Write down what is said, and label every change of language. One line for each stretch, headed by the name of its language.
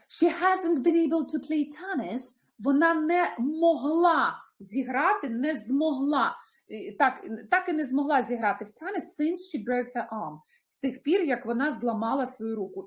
English: She hasn't been able to play tennis.
Ukrainian: Вона не могла зіграти, не змогла. Так і не змогла зіграти в
English: tennis since she broke her arm.
Ukrainian: З тих пір, як вона зламала свою руку.